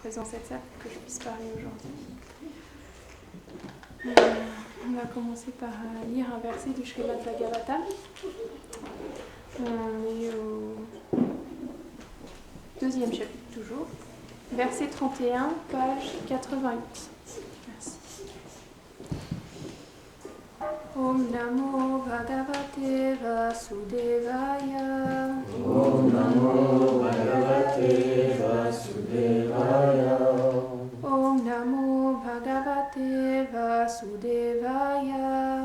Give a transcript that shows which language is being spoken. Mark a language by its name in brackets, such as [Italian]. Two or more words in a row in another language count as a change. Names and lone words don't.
[French] présent cette salle pour que je puisse parler aujourd'hui. On va commencer par lire un verset du Srimad Bhagavatam. On est au deuxième chapitre toujours, verset 31, page 88. Merci. [Sanskrit] ॐ नमो भगवते वासुदेवाय. ॐ नमो भगवते वासुदेवाय. ॐ नमो भगवते वासुदेवाय.